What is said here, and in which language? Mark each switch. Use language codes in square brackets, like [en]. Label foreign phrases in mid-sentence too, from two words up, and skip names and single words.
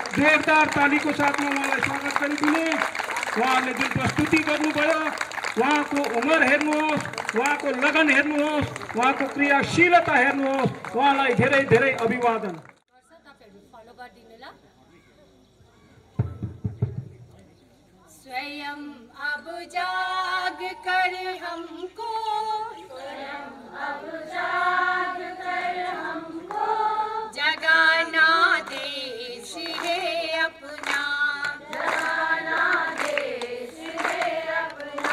[ne] जोरदार तालीको साथमा उहाँलाई स्वागत गरिदिने। उहाँहरूले जुन प्रस्तुति गर्नुभयो, उहाँको उमेर हेर्नुहोस्, उहाँको लगन हेर्नुहोस्, उहाँको क्रियाशीलता हेर्नुहोस्, उहाँलाई धेरै धेरै अभिवादन। फलो गरिदिनु ल। [hi] स्वयं अब जाग कर हमको, स्वयं अब जाग कर हमको, जगाना देश है अपना, जगाना देश है अपना।